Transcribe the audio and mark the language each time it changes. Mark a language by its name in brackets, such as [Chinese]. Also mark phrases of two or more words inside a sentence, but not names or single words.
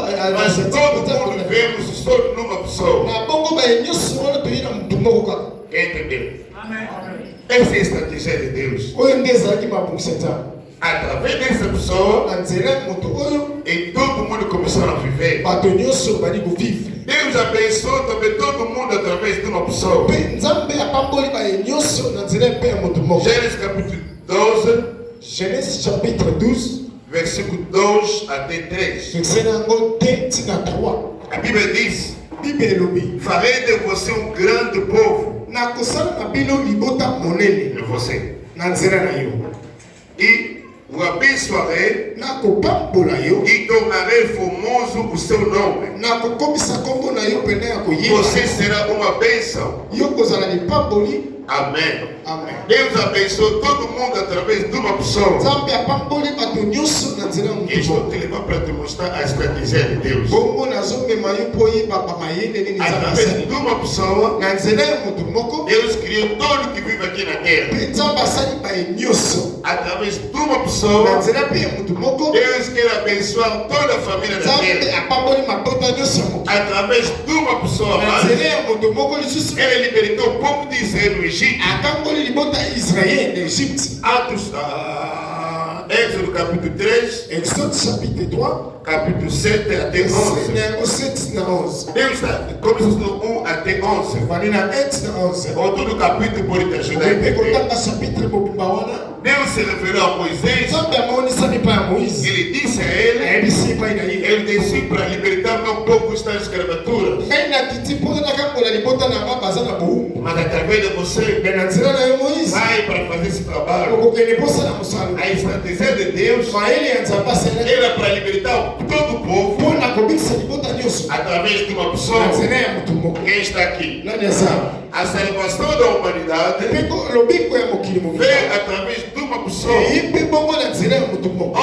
[Portuguese] Mas todo mundo vemos só numa pessoa. [Lingala] na bongo baye nyonso wana toyi na motu moko kaka. [Portuguese] Quem entendeu? Essa é a estratégia de Deus. [Lingala] Oyo nde ezalaki mabongisa nzambe. [Portuguese] Através dessa pessoa, [Lingala] na nzela ya moto oyo [Portuguese] e todo mundo começou a viver. [Lingala] bato nyonso bali kovivre [Portuguese] Deus abençoou também todo mundo através de uma pessoa. [Lingala] mpe nzambe apamboli baye nyonso na nzela mpe ya moto moko. [Portuguese] Gênesis capítulo 12, [French] Genèse chapitre 12 [Portuguese] versículo 2 até 3. [Lingala] verset na yango 2 tina 3. [Portuguese] A Bíblia diz: [Lingala] Bible elobi [Portuguese] farei de você um grande povo. [Lingala] nakosala na bino libota monene [Portuguese] De você. [Lingala] na nzela na yo, [Portuguese] E o abençoarei [Lingala] nakopambola yo, [Portuguese] e tornarei famoso o seu nome. [Lingala] nakokomisa kombo na yo pene ya koyeba [Portuguese] Você será uma bênção. [Lingala] yo kozala lipamboli. [Portuguese] Amém. [Lingala] Amen. [Portuguese] Deus abençoou todo mundo através de uma pessoa. [Lingala] nzambe apamboli bato nyonso na nzela ya [Portuguese] E [Lingala] moto [Portuguese] estou [Lingala] moko. [Portuguese] te levando para te mostrar a estratégia de Deus. [Lingala] bongo nazomema yo mpo oyeba bamayele nini nzambe [Portuguese] Através [Lingala] asali [Portuguese] de uma pessoa, [Lingala] na nzela ya moto moko. [Portuguese] Deus criou todo que vive aqui na terra. [Lingala] Mpe nzambe asali baye nyonso [Portuguese] Através de uma [Lingala] na [Portuguese] pessoa, [Lingala] nzela mpe ya moto moko. [Portuguese] Deus quer abençoar toda a família da [Lingala] nzambe [Portuguese] terra. [Lingala] apamboli mabota nyonso ya mokili. [Portuguese] Através de uma pessoa, [Lingala] na [Portuguese] mas [Lingala] nzela ya moto moko lisusu [Portuguese] ele libertou o povo de Israel no Egito. [Lingala] akamboli libota ya israele na egypte. [Portuguese] Atos, Êxodo capítulo 3, [French] Exode chapitre 3 [Portuguese] capítulo 7 até 11. [Lingala] na yango 7 na 11 [Portuguese] Deus está, começa do 1 até 11. [Lingala] vani na 8 na 11 [Portuguese] Ou todo o capítulo pode te ajudar a [Lingala] okoki [Portuguese] entender. [Lingala] kotanga chapitre mobimba wana. [Portuguese] Deus se revelou a Moisés. [Lingala] nzambe amonisani epai ya moïse [Portuguese] Ele disse a ele, [Lingala] ayebisi epai na ye [Portuguese] ele desci para libertar meu povo que está em escravatura. [Lingala] ngai nakiti mpo nakambola libota na nga baza na bowumbu. [Portuguese] Mas através de você, [Lingala] me na nzela na yo moïse [Portuguese] vai para fazer esse trabalho. [Lingala] okokende mposala mosala. [Portuguese] A estratégia de Deus [Lingala] mayele ya nzambe asalaki [Portuguese] era para libertar todo o povo [Lingala] mpo na kobikisa libota nyonso [Portuguese] através de uma [Lingala] na [Portuguese] pessoa. [Lingala] nzela ya motu moko. [Portuguese] Quem está aqui? [Lingala] nani aza [Portuguese] A salvação da humanidade [Lingala] mpe lobiko ya mokili mobimba [Portuguese] veio através de uma pessoa. [Lingala] eyi mpe bongo na nzela ya motu moko.